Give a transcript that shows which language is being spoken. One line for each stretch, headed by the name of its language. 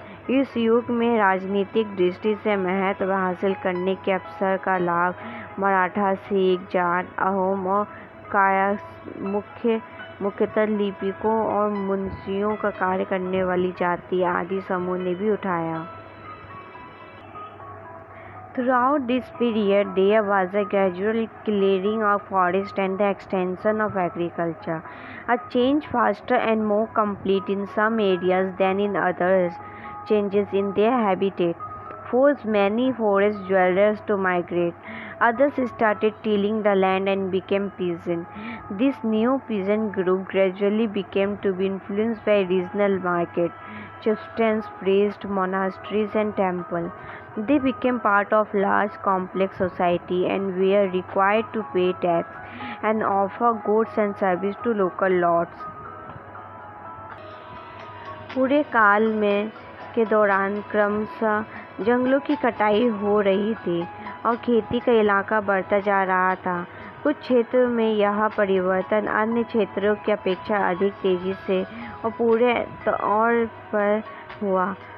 Hindi: इस युग में राजनीतिक दृष्टि से महत्व हासिल करने के अवसर का लाभ मराठा, सिख, जाट, अहोम और कायस्थ मुख्यतः लिपिकों और मुंशियों का कार्य करने वाली जाति आदि समूह ने भी उठाया।
English: Throughout this period, there was a gradual clearing of forest and the extension of agriculture, a change faster and more complete in some areas than in others. Changes in their habitat forced many forest dwellers to migrate. Others started tilling the land and became peasant. This new peasant group gradually became to be influenced by regional market, chieftains, priests, monasteries and temples. They became part of large complex society and were required to pay tax and offer goods and service to local lords.
Hindi: पूरे काल में के दौरान क्रमशः जंगलों की कटाई हो रही थी और खेती का इलाका बढ़ता जा रहा था। कुछ क्षेत्रों में यह परिवर्तन अन्य क्षेत्रों की अपेक्षा अधिक तेजी से और पूरे तौर पर हुआ।